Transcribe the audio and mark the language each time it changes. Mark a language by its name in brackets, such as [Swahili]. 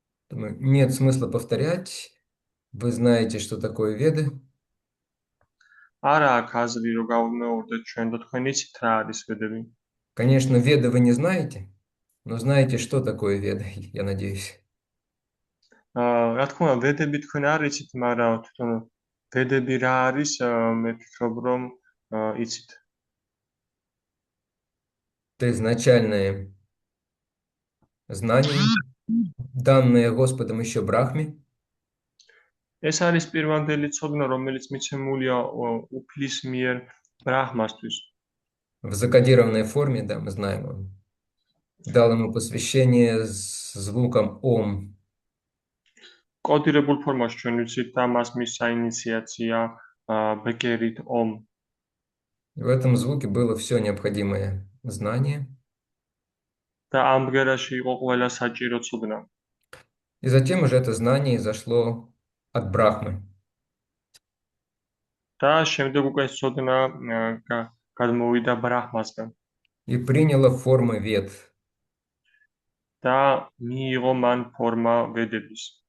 [Russian] Думаю, нет смысла повторять. Вы знаете, что такое веды. [Georgian] არა აქვს აზრი რომ გავუმეორდეთ ჩვენ და თქვენ იცით რა არის ვედები. [Russian] Конечно, веды вы не знаете, но знаете, что такое веды, я надеюсь. [Georgian] რა თქმა უნდა, ვედები თქვენ არ იცით, მაგრამ თვითონ ვედები რა არის, მე ვფიქრობ, რომ იცით. [Russian] Это изначальные знания, данные Господом еще Брахме, [Georgian] ეს არის პირვანდელი ცოდნა, რომელიც მიცემულია უფლის მიერ ბრაჰმასთვის. [Russian] в закодированной форме, да, мы знаем, он дал ему посвящение с звуком Ом. [Georgian] კოდირებულ ფორმაში ჩვენ ვიცით და მას მისცა ინიციაცია ბეკერით ომ. [Russian] И в этом звуке было все необходимое знание. [Georgian] და ამ ბგერაში იყო ყველა საჭირო ცოდნა. [Russian] И затем уже это знание зашло от Брахмы. [Georgian] და შემდეგ უკვე ეს ცოდნა გადმოვიდა ბრაჰმასგან [Russian] И приняло формы вед. [Georgian] და მიიღო მან ფორმა ვედების.